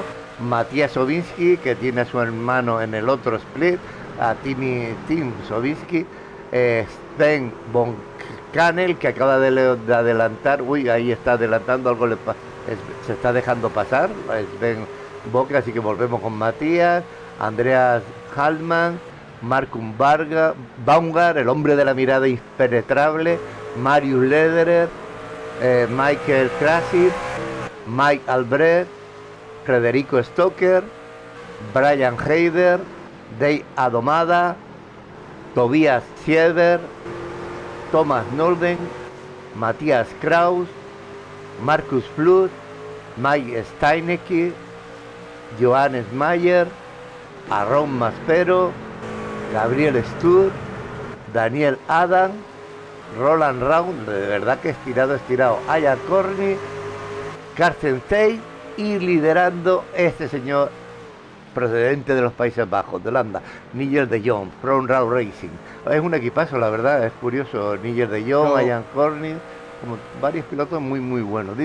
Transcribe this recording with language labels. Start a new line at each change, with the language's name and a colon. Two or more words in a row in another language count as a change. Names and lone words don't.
Spanish: Matías Sobinsky, que tiene a su hermano en el otro split, a Tim Sobinsky, Sven von Kanel, que acaba de adelantar, uy, ahí está adelantando, algo se está dejando pasar, Sven Boca, así que volvemos con Matías, Andreas Hallman, Markus Baumgar, el hombre de la mirada impenetrable, Marius Lederer, Michael Krasik, Mike Albrecht, Federico Stoker, Brian Heider, Dave Adomada, Tobias Sieber, Thomas Nolden, Matías Kraus, Markus Flood, Mike Steinecke, Johannes Mayer, Aaron Maspero, Gabriel Stur, Daniel Adam, Roland Round, de verdad que estirado, Aya Corny, Carsten Tate, y liderando este señor procedente de los Países Bajos, de Holanda, Nigel de Jong, Front Row Racing. Es un equipazo, la verdad, es curioso. Nigel de Jong, Ian Corning, como varios pilotos muy, muy buenos.